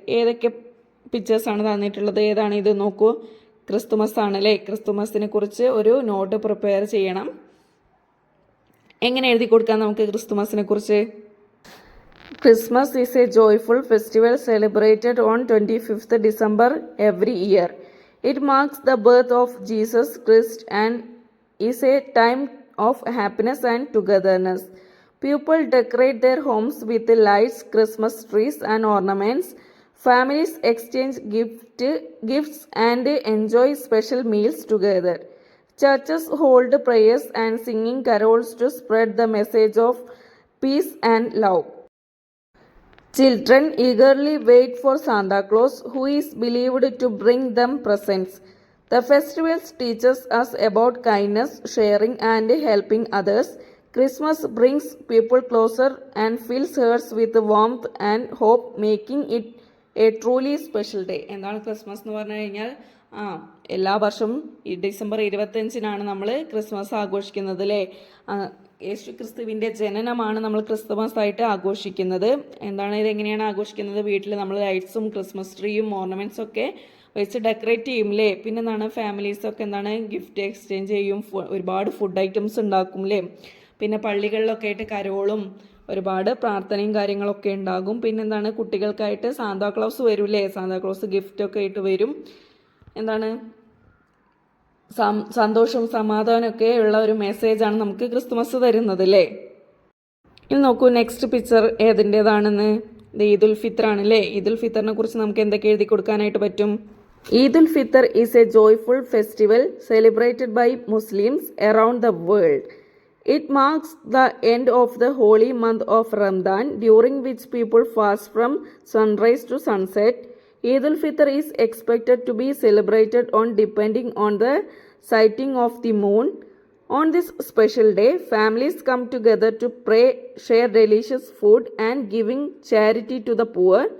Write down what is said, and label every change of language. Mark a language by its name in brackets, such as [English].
[Malayalam] ഏതൊക്കെ പിക്ചേഴ്സാണ് തന്നിട്ടുള്ളത്? ഏതാണ് ഇത്? നോക്കൂ, ക്രിസ്തുമസ് ആണല്ലേ. ക്രിസ്തുമസിനെ കുറിച്ച് ഒരു നോട്ട് പ്രിപ്പയർ ചെയ്യണം. എങ്ങനെ എഴുതി കൊടുക്കാം നമുക്ക് ക്രിസ്തുമസിനെ കുറിച്ച്? [English] Christmas is a joyful festival celebrated on 25th December every year. It marks the birth of Jesus Christ and is a time of happiness and togetherness. People decorate their homes with lights, Christmas trees and ornaments. Families exchange gifts and enjoy special meals together. Churches hold prayers and singing carols to spread the message of peace and love. Children eagerly wait for Santa Claus, who is believed to bring them presents. The festivals teaches us about kindness, sharing and helping others. Christmas brings people closer and fills hearts with warmth and hope, making it a truly special day. [Malayalam] എന്താണ് Christmas എന്ന് പറഞ്ഞു കഴിഞ്ഞാൽ എല്ലാ വർഷവും December 25-നാണ് നമ്മൾ Christmas ആഘോഷിക്കുന്നത് അല്ലേ. യേശു ക്രിസ്തുവിൻ്റെ ജനനമാണ് നമ്മൾ ക്രിസ്തുമസ് ആയിട്ട് ആഘോഷിക്കുന്നത്. എന്താണ് ഇതെങ്ങനെയാണ് ആഘോഷിക്കുന്നത്? വീട്ടിൽ നമ്മൾ ലൈറ്റ്സും ക്രിസ്മസ് ട്രീയും ഓർണമെൻറ്റ്സും ഒക്കെ വെച്ച് ഡെക്കറേറ്റ് ചെയ്യും അല്ലേ. പിന്നെ എന്താണ് ഫാമിലീസൊക്കെ എന്താണ് ഗിഫ്റ്റ് എക്സ്ചേഞ്ച് ചെയ്യും, ഒരുപാട് ഫുഡ് ഐറ്റംസ് ഉണ്ടാക്കും അല്ലേ. പിന്നെ പള്ളികളിലൊക്കെ ആയിട്ട് കരോളും ഒരുപാട് പ്രാർത്ഥനയും കാര്യങ്ങളൊക്കെ ഉണ്ടാകും. പിന്നെന്താണ് കുട്ടികൾക്കായിട്ട് സാന്താക്ലോസ് വരും അല്ലേ. സാന്താക്ലോസ് ഗിഫ്റ്റൊക്കെ ആയിട്ട് വരും. എന്താണ് സന്തോഷവും സമാധാനമൊക്കെ ഉള്ള ഒരു മെസ്സേജാണ് നമുക്ക് ക്രിസ്തുമസ് തരുന്നത് അല്ലേ. ഇനി നോക്കൂ നെക്സ്റ്റ് പിക്ചർ ഏതിൻ്റെതാണെന്ന്. ഇത് ഈദുൽ ഫിത്തർ ആണല്ലേ. ഈദുൽ ഫിത്തറിനെ കുറിച്ച് നമുക്ക് എന്തൊക്കെ എഴുതി കൊടുക്കാനായിട്ട് പറ്റും? [English] Eid ul Fitr is a joyful festival celebrated by Muslims around the world. It marks the end of the holy month of Ramadan, during which people fast from sunrise to sunset. Eid al-Fitr is expected to be celebrated on depending on the sighting of the moon. On this special day, families come together to pray, share delicious food, and giving charity to the poor.